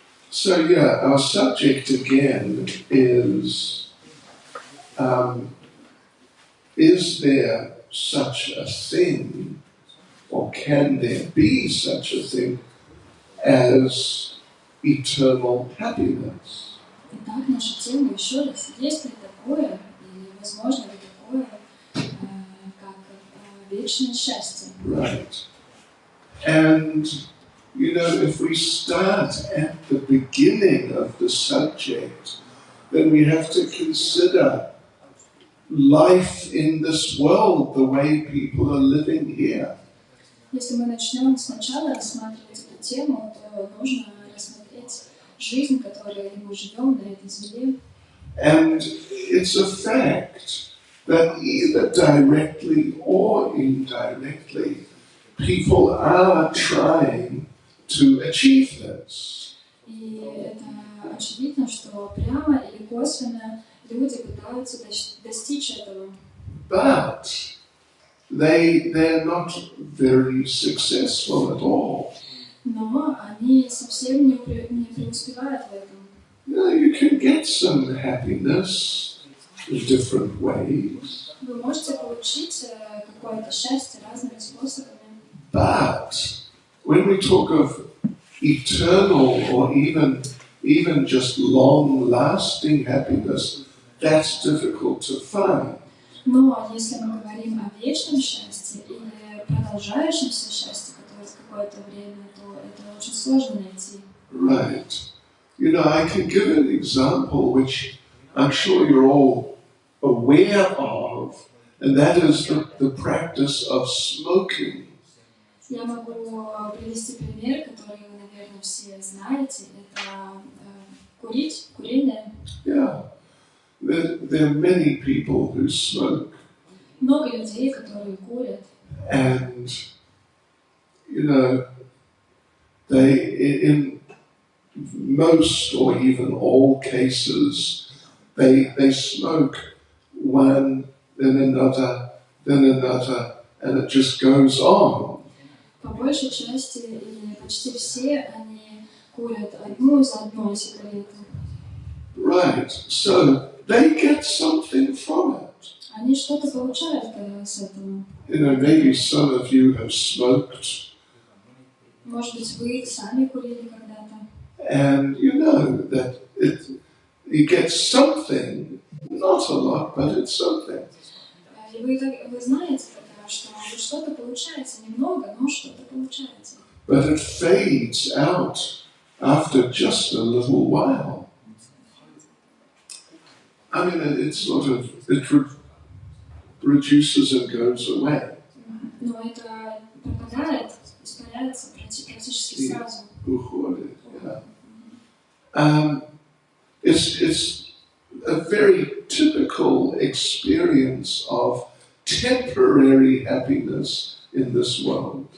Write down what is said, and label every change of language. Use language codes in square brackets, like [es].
[en] So yeah, our subject again is there such a thing, or can there be such a thing as eternal happiness? [ru] Итак, наша тема еще раз. Есть ли такое, или возможно ли такое, как вечное счастье? [en] Right. And, you know, if we start at the beginning of the subject, then we have to consider life in this world, the way people are living here. [ru] Если мы начнем сначала рассматривать эту тему, то нужно рассмотреть жизнь, которой мы живем на этой земле. [en] And it's a fact that either directly or indirectly, people are trying to achieve this. [ru] И это очевидно, что прямо или косвенно люди пытаются достичь этого. [en] But they're not very successful at all. [ru] Но они совсем не преуспевают в этом. [en] You can get some happiness in different ways. [ru] Вы можете получить какое-то счастье разными способами. [en] But when we talk of eternal or even just long-lasting happiness, that's difficult to find. [ru] Но если мы говорим о вечном счастье или продолжающемся счастье, которое какое-то время, то это очень сложно найти. [en] Right. I can give an example which I'm sure you're all aware of, and that is the practice of smoking. [ru] Я могу привести пример, который вы, наверное, все знаете. Это курение. [en] Yeah. There are many people who smoke. [ru] Много людей, которые курят. [en] And, they, in most or even all cases, they smoke one, then another, and it just goes on. [ru] По большей части, или почти все, они курят одну за одной сигарету. [en] Right, so they get something from it. [ru] Они что-то получают с этого. [en] Maybe some of you have smoked. [ru] Может быть, вы сами курили когда-то. [en] And you know that you get something, not a lot, but it's something. [ru] И вы знаете, что что-то получается, немного, но что-то получается. [en] But it fades out after just a little while. I mean, it reduces and goes away. [ru] Но это пропадает, испаряется практически сразу. Уходит, [en] yeah. It's a very typical experience of temporary happiness in this world.